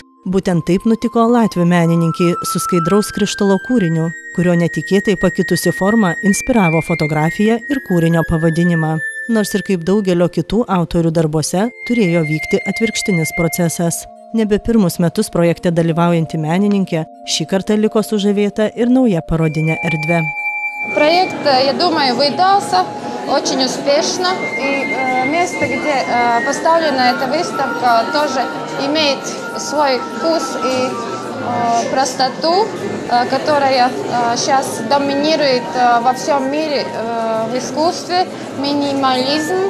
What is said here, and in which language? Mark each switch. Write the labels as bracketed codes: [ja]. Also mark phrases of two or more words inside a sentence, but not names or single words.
[lt] Būtent taip nutiko latvių menininkai su skaidraus krištolo kūriniu, kurio netikėtai pakitusi forma inspiravo fotografiją ir kūrinio pavadinimą. Nors ir kaip daugelio kitų autorių darbuose turėjo vykti atvirkštinis procesas. Nebe pirmus metus projekte dalyvaujanti menininkė šį kartą liko sužavėta ir nauja parodinė erdvė. [ru] Проект, я думаю, выдался очень успешно. И место, где поставлена эта выставка, тоже имеет свой вкус и простоту, которая сейчас доминирует во всем мире в искусстве, минимализм.